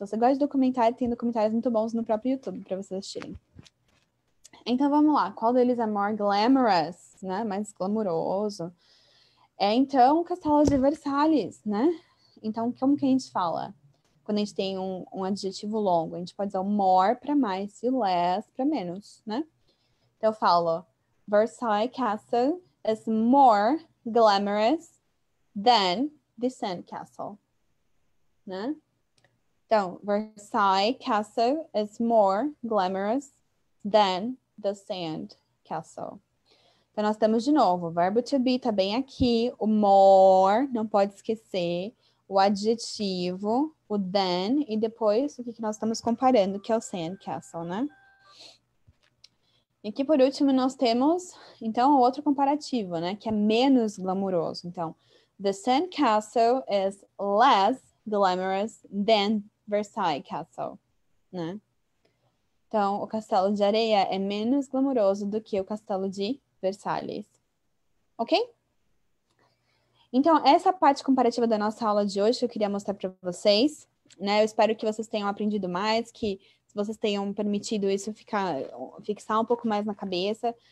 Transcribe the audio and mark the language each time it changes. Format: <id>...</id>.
<pt>Se você gosta de documentário, tem documentários muito bons no próprio YouTube para vocês assistirem. Então, vamos lá. Qual deles é</pt> <en>more glamorous,</en> <pt>né? Mais glamuroso? É, então, o Castelo de Versalhes, né? Então, como que a gente fala? Quando a gente tem um adjetivo longo, a gente pode usar o more para mais e o less para menos, né? Então, eu falo,</pt> <en>Versailles Castle is more glamorous than the Sand Castle, né? Então, Versailles Castle is more glamorous than the Sand Castle.</en> <pt>Então, nós temos de novo, o verbo to be tá bem aqui, o more, não pode esquecer, o adjetivo, o than, e depois o que nós estamos comparando, que é o Sand Castle, né? E aqui, por último, nós temos, então, o outro comparativo, né? Que é menos glamuroso.</pt> <en>Então, the Sand Castle is less glamorous than Versailles Castle, né?</en> <pt>Então, o castelo de areia é menos glamuroso do que o castelo de Versalhes. Ok? Então, essa parte comparativa da nossa aula de hoje que eu queria mostrar para vocês, né? Eu espero que vocês tenham aprendido mais, que vocês tenham permitido isso fixar um pouco mais na cabeça.</pt>